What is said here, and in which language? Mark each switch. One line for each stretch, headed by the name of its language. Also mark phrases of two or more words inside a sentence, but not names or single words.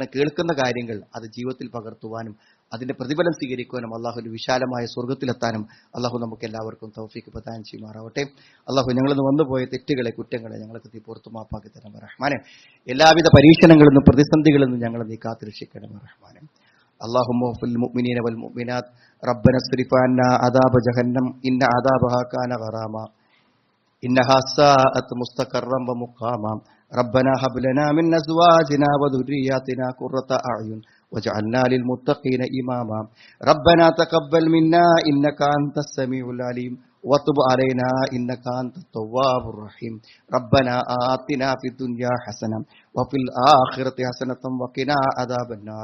Malayalam: കേൾക്കുന്ന കാര്യങ്ങൾ അത് ജീവിതത്തിൽ പകർത്തുവാനും അതിന്റെ പ്രതിഫലം സ്വീകരിക്കുവാനും അള്ളാഹുവിന്റെ വിശാലമായ സ്വർഗ്ഗത്തിലെത്താനും അള്ളാഹു നമുക്ക് എല്ലാവർക്കും തൗഫീഖ് പ്രദാനം ചെയ്യുമാറാവട്ടെ. അള്ളാഹു ഞങ്ങളിന്ന് വന്നുപോയ തെറ്റുകളെ, കുറ്റങ്ങളെ ഞങ്ങൾക്ക് പുറത്തു മാപ്പാക്കി തരണം റഹ്മാനെ. എല്ലാവിധ പരീക്ഷണങ്ങളിൽ നിന്നും പ്രതിസന്ധികളിൽ നിന്നും ഞങ്ങളെ നീ കാത്തുരക്ഷിക്കണം റഹ്മാനെ.
Arabic: اللهم اغفر للمؤمنين والمؤمنات ربنا اصرف عنا عذاب جهنم إن عذابها كان غراما إنها ساءت مستقرا ومقاما ربنا هب لنا من أزواجنا وذرياتنا قرة أعين واجعلنا للمتقين إماما ربنا تقبل منا إنك أنت السميع العليم وتب علينا إنك أنت التواب الرحيم ربنا آتنا في الدنيا حسنة وفي الآخرة حسنة وقنا عذاب النار